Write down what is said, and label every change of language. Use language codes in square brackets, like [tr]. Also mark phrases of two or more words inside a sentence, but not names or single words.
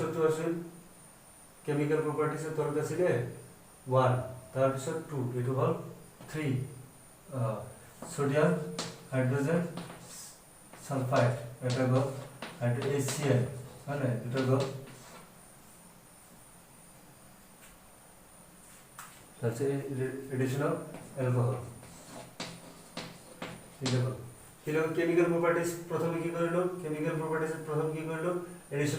[as] টু আছিল [en] chemical properties [as] এর তরফ ছিল 1 তার পিছত 2 এটো হল 3 [en] sodium hydrogen sulphide [as] এটা গো HCl মানে এটা গো [bn] তাহলে [en] addition of alcohol [bn] ঠিক আছে [en] chemical properties [bn] প্রথমে কি করলো [en] chemical properties [bn] প্রথম কি করলো এডিশন